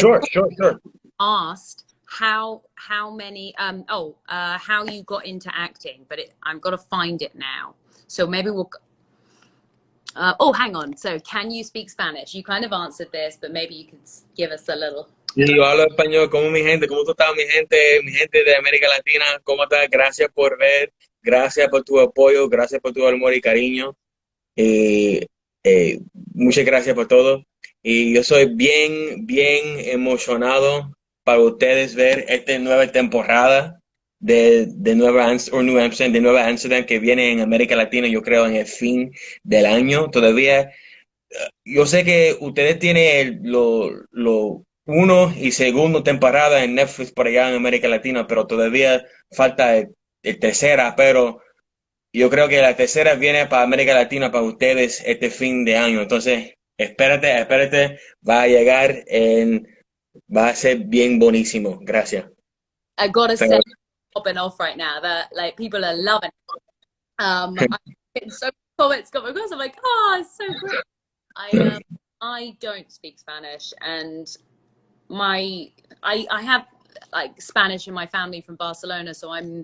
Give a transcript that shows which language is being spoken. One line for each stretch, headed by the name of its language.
English: Sure, sure, sure. asked how many how you got into acting, but I've got to find it now. So maybe we'll. Oh, hang on. So, can you speak Spanish? You kind of answered this, but maybe you could give us a little.
Spanish: Y yo hablo español, ¿cómo mi gente? ¿Cómo tú estás, mi gente de América Latina? ¿Cómo estás? Gracias por ver, gracias por tu apoyo, gracias por tu amor y cariño. Y muchas gracias por todo. Y yo soy bien, bien emocionado para ustedes ver esta nueva temporada de New Amsterdam, de Nueva Amsterdam que viene en América Latina, yo creo, en el fin del año. Todavía yo sé que ustedes tienen lo uno y segundo temporada en Netflix por allá en América Latina, pero todavía falta el tercera, pero yo creo que la tercera viene para América Latina para ustedes este fin de año. Entonces, espérate, espérate, va a llegar va a ser bien buenísimo. Gracias.
English: I gotta say, popping off right now. That like people are loving it. I'm getting so many comments coming across. I'm like, oh, it's so great. I don't speak Spanish, and I have like Spanish in my family from Barcelona, so I'm